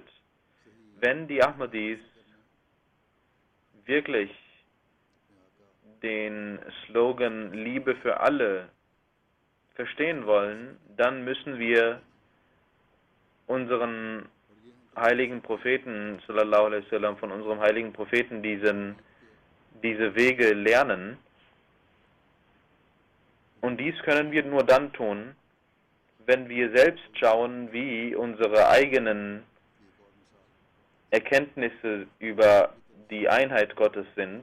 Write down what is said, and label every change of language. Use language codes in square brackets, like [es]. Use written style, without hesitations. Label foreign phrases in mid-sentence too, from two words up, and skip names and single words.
[de] Wenn die Ahmadis wirklich den Slogan Liebe für alle verstehen wollen, dann müssen wir unseren heiligen Propheten, [ar] صلى الله عليه وسلم, [de] von unserem heiligen Propheten diese Wege lernen. Und dies können wir nur dann tun, wenn wir selbst schauen, wie unsere eigenen Erkenntnisse über die Einheit Gottes sind.